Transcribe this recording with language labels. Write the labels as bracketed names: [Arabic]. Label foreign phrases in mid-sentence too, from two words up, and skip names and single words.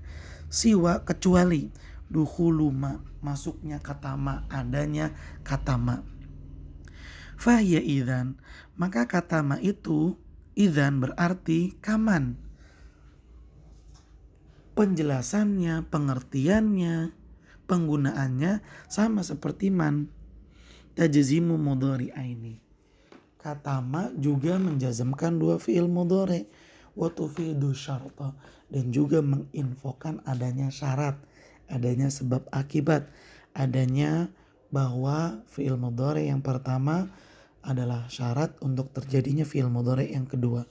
[Indonesian] Siwa, kecuali [Arabic] دخول ما, [Indonesian] masuknya kata ma, adanya kata ma. [Arabic] فهي إذن, [Indonesian] maka kata ma itu idzan berarti kaman. Penjelasannya, pengertiannya, penggunaannya sama seperti man. [Arabic] تجزم مضارعين, [Indonesian] kata ma juga menjazmkan 2 [Arabic] فعل مضارع', وتفيد شرطا, [Indonesian] dan juga menginfokan adanya syarat, adanya sebab akibat, adanya bahwa [Arabic] فعل مضارع' [Indonesian] yang pertama adalah syarat untuk terjadinya [Arabic] فعل مضارع' [Indonesian] yang kedua.